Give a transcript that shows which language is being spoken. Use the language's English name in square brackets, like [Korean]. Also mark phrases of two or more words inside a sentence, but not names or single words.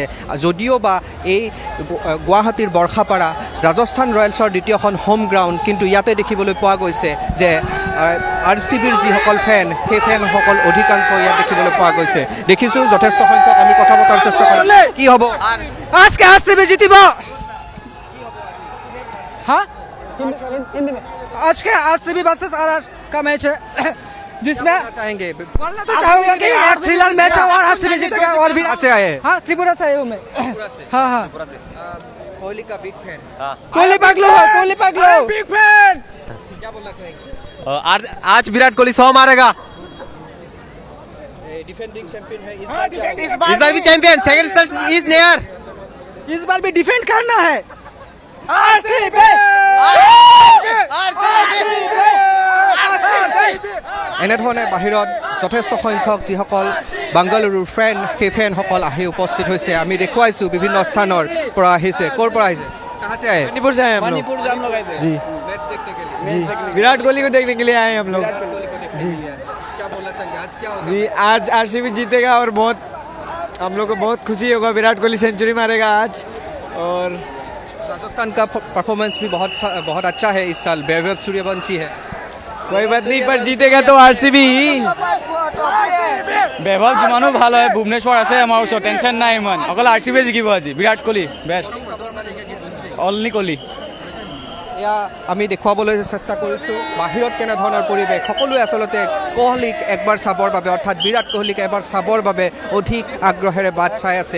[Assamese] যদিও বা এই গুৱাহাটীৰ বৰ্ষাপাৰা ৰাজস্থান ৰয়েলছৰ দ্বিতীয়খন [English] home ground, [Assamese] কিন্তু ইয়াতে দেখিবলৈ পোৱা গৈছে যে RCBৰ যিসকল ফেন সেই ফেনসকল অধিকাংশ ইয়াত দেখিবলৈ পোৱা গৈছে। দেখিছোঁ যথেষ্ট সংখ্যক। আমি কথা পতাৰ চেষ্টা কৰিম। কি হ'ব আজকে RCB জিতিব? [Hindi] हाँ आज के RCB वर्सेस RR का मैच है जिसमें चाहेंगे बोलना तो चाहूंगा कि एक थ्रिलर मैच है और RCB जीतेगा। और भी से आए हाँ त्रिपुरा से आया हूँ मैं। हाँ हाँ कोहली का [English] big fan. [Hindi] कोहली पगलो [English] big fan. [Hindi] क्या बोलना चाहेंगे? आज विराट कोहली 100 मारेगा। [English] defending champion [Hindi] है इस बार भी चैंपियन, [English] second is near. [Hindi] इस बार भी डिफेंड करना है। [Assamese] এনেধৰণে বাহিৰত যথেষ্ট সংখ্যক যিসকল বাংগালুৰুৰ ফেন সেই ফেনসকল আহি উপস্থিত হৈছে। আমি দেখুৱাইছোঁ বিভিন্ন স্থানৰ পৰা আহিছে। ক'ৰ পৰা আহিছে? [Hindi] कहाँ से आए? मणिपुर से आए हम लोग। मणिपुर जाम लगाए थे जी मैच देखने के लिए। जी विराट कोहली को देखने के लिए आए हम लोग। जी क्या बोलना चाहेंगे आज क्या होगा? जी आज RCB जीतेगा और बहुत हम लोग को बहुत खुशी होगा। विराट कोहली सेंचुरी मारेगा आज। और राजस्थान का परफॉर्मेंस भी बहुत अच्छा है इस साल। वैभव सूर्यवंशी है। कोई बात नहीं, पर जीतेगा तो RCB ही। [Assamese] বেভাৱ যিমানো ভাল হয় ভুৱনেশ্বৰ আছে আমাৰ ওচৰত, টেনশ্যন নাই ইমান। অকল RCB জিকিব আজি। বিৰাট কোহলি বেষ্ট, অনলি কোহলি। এয়া আমি দেখুৱাবলৈ চেষ্টা কৰিছোঁ বাহিৰত কেনেধৰণৰ পৰিৱেশ। সকলোৱে আচলতে কোহলিক একবাৰ চাবৰ বাবে অৰ্থাৎ বিৰাট কোহলিক এবাৰ চাবৰ বাবে অধিক আগ্ৰহেৰে বাট চাই আছে।